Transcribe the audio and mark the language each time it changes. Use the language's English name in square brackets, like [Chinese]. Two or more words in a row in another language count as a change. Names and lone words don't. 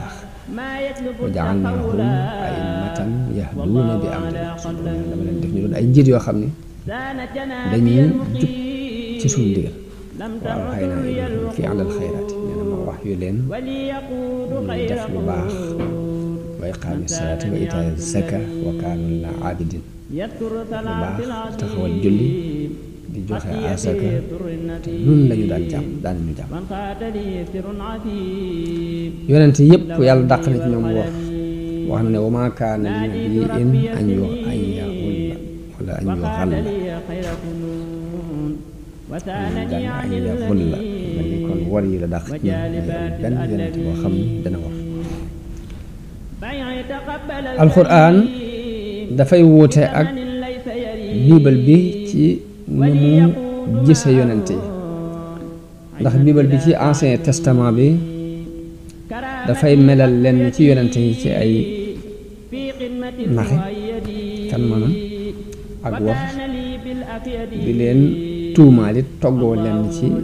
[Wolof] baax [Arabic] وجعلناهم أئمة يهدون بأمرنا [Wolof] dama leen def ñu doon ay njiit yoo xam ne dañuy jub ci suñu ndigal [Arabic] وأوحينا إليهم فعل الخيرات [Wolof] nee na ma wax yu leen ñuy def lu baax [Arabic] وإقام الصلاة وإيتاء الزكاة وكانوا لنا عابدين [Wolof] lu baax taxawal julli di joxe asaka te nun lañu daan ñu jàmm yonente yépp yàlla dàq na ci ñoom wax na ne [Arabic] وما كان لنبي أن يغل ولا أن يغل أن يغل [Wolof] mel ni kon war yi la dàq ci ñoom benn yonente boo xam ni dana war alxuraan dafay wuute ak biibal bi ci ni mu gise yonente yi ndax biibal bi ci [French] ancien testament [Wolof] bi dafay melal lenn ci yonente yi ci ay naxe kan maanaam ak war di leen tuumaalit toggoo lenn ci